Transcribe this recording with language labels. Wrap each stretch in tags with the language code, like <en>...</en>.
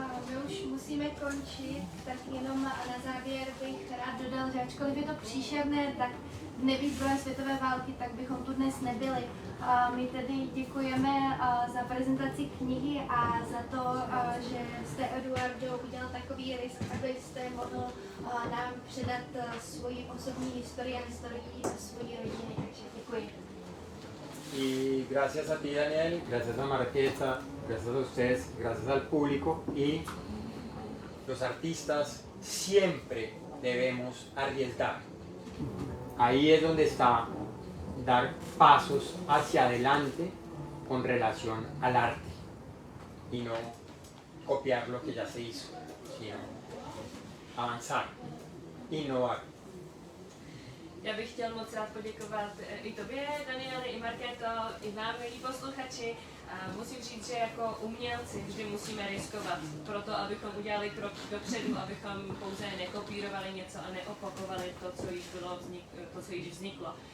<cs>My už musíme končit, tak jenom na závěr bych rád dodal, že ačkoliv je to příšerné, tak nebýt druhé světové války, tak bychom tu dnes nebyli. My tedy děkujeme za prezentaci knihy a za to, že jste, Eduardo, udělal takový risk, abyste mohl nám předat svoji osobní historii a historii svojí rodiny. Takže děkuji.</cs> <es>Y gracias a ti, Daniel, gracias a Marquesa, gracias a ustedes, gracias al público, y los artistas siempre debemos arriesgar. Ahí es donde está dar pasos hacia adelante con relación al arte y no copiar lo que ya se hizo, sino avanzar, innovar.</es> <cs>Já bych chtěl moc rád poděkovat i tobě, Danieli, i Markéto, i vám, milí posluchači. Musím říct, že jako umělci vždy musíme riskovat proto, abychom udělali krok dopředu, abychom pouze nekopírovali něco a neopakovali to, co již vzniklo.</cs>